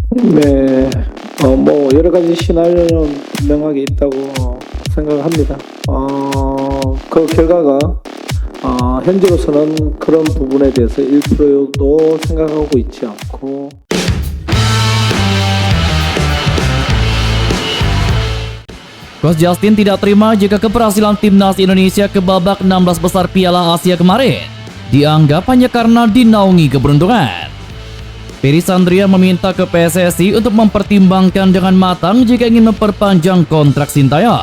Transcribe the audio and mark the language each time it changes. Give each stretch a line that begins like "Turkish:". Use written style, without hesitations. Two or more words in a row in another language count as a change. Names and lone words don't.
Korean: 네. 뭐 여러 가지 시나리오는 분명하게 있다고 생각합니다. 그 결과가 현재로서는 그런 부분에 대해서 1%도 생각하고 있지 않고.
Indonesian: Coach Justin tidak terima jika keberhasilan timnas Indonesia ke babak 16 besar Piala Asia kemarin dianggap hanya karena dinaungi keberuntungan. Ferry Sandria meminta ke PSSI untuk mempertimbangkan dengan matang jika ingin memperpanjang kontrak Sintayong.